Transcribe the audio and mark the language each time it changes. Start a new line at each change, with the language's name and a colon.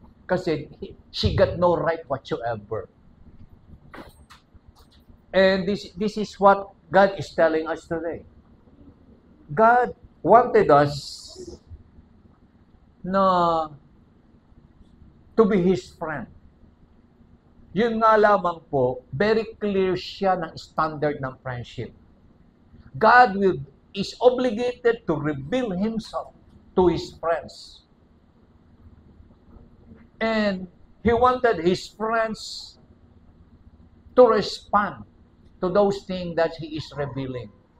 Filipino: Kasi
English: she got no right whatsoever. And this is what God is telling us today. God wanted us
Filipino: na
English: to be His friend.
Filipino: Yun nga lamang po,
English: very clear
Filipino: siya ng
English: standard
Filipino: ng
English: friendship. God is obligated to reveal Himself to His friends. And He wanted His friends to respond to those things that He is revealing.